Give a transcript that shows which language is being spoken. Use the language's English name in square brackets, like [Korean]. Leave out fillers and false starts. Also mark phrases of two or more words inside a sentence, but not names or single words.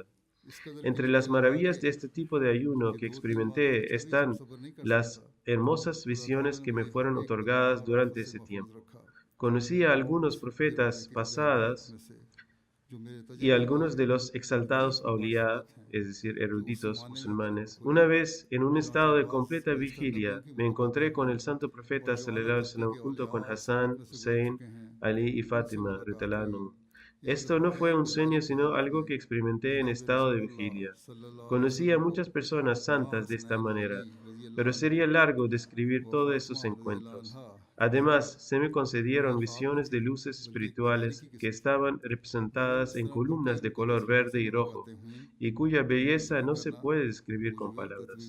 [Spanish] Entre las maravillas de este tipo de ayuno que experimenté están las hermosas visiones que me fueron otorgadas durante ese tiempo. Conocí a algunos profetas pasadas y algunos de los exaltados auliá, es decir, eruditos musulmanes. Una vez, en un estado de completa vigilia, me encontré con el santo profeta [Arabic] صلى الله عليه وسلم [Spanish] junto con Hassan, Hussein, Ali y Fátima, [Arabic] رضي الله عنهم. [Spanish] Esto no fue un sueño, sino algo que experimenté en estado de vigilia. Conocí a muchas personas santas de esta manera, pero sería largo describir todos esos encuentros. Además, se me concedieron visiones de luces espirituales que estaban representadas en columnas de color verde y rojo, y cuya belleza no se puede describir con palabras.